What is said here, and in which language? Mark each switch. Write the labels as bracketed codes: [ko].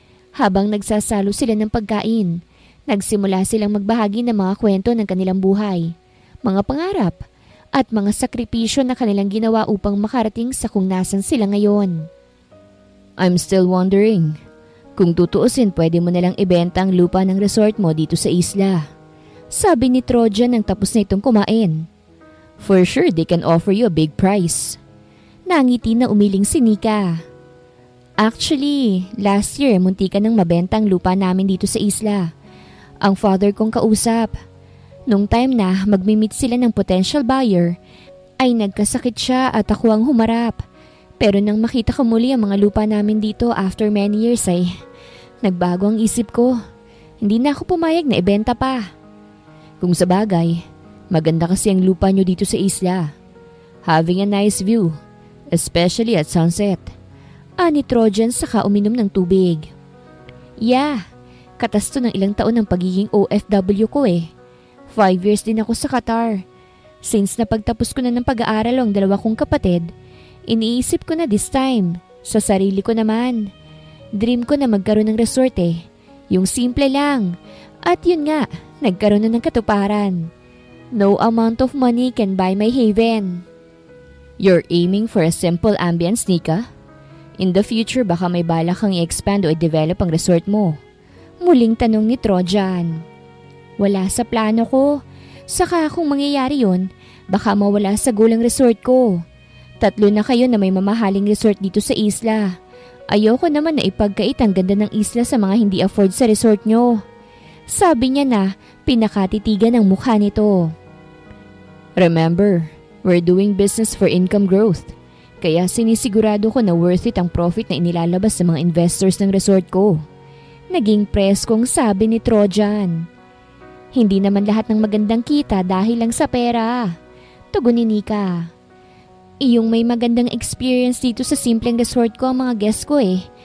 [tl] Habang nagsasalo sila ng pagkain, nagsimula silang magbahagi ng mga kwento ng kanilang buhay, mga pangarap, at mga sakripisyo na kanilang ginawa upang makarating sa kung nasan sila ngayon. [en] I'm still wondering, [tl] kung tutuusin pwede mo nalang ibenta ang lupa ng resort mo dito sa isla. Sabi ni Trojan nang tapos na itong kumain. [en] For sure they can offer you a big price. [tl] Nangiti na umiling si Nika. Actually, last year muntika nang mabenta ang lupa namin dito sa isla. Ang father kong kausap. Nung time na magmi-meet sila ng potential buyer, ay nagkasakit siya at ako ang humarap. Pero nang makita ko muli ang mga lupa namin dito after many years ay nagbago ang isip ko. Hindi na ako pumayag na ibenta pa. Kung sa bagay, maganda kasi ang lupa nyo dito sa isla. [en] Having a nice view, especially at sunset. [tl] Ani Trojan saka uminom ng tubig. Yeah, katasto ng ilang taon ng pagiging OFW ko eh. 5 years din ako sa Qatar. Since napagtapos ko na ng pag-aaral ang dalawa kong kapatid, iniisip ko na this time, sa sarili ko naman. Dream ko na magkaroon ng resort eh. Yung simple lang. At yun nga, nagkaroon na ng katuparan. [en] No amount of money can buy my haven. You're aiming for a simple ambience, Nika? In the future, [tl] baka may balak kang i-expand o i-develop ang resort mo. Muling tanong ni Trojan. Wala sa plano ko. Saka kung mangyayari yun, baka mawala sa gulang resort ko. 3 na kayo na may mamahaling resort dito sa isla. Ayoko naman na ipagkait ang ganda ng isla sa mga hindi afford sa resort nyo. Sabi niya na pinakatitigan ang mukha nito. [en] Remember, we're doing business for income growth. [tl] Kaya sinisigurado ko na worth it ang profit na inilalabas sa mga investors ng resort ko. Naging preskong sabi ni Trojan. Hindi naman lahat ng magandang kita dahil lang sa pera. Tugon ni Nika. Iyong may magandang experience dito sa simpleng resort ko ang mga guests ko eh.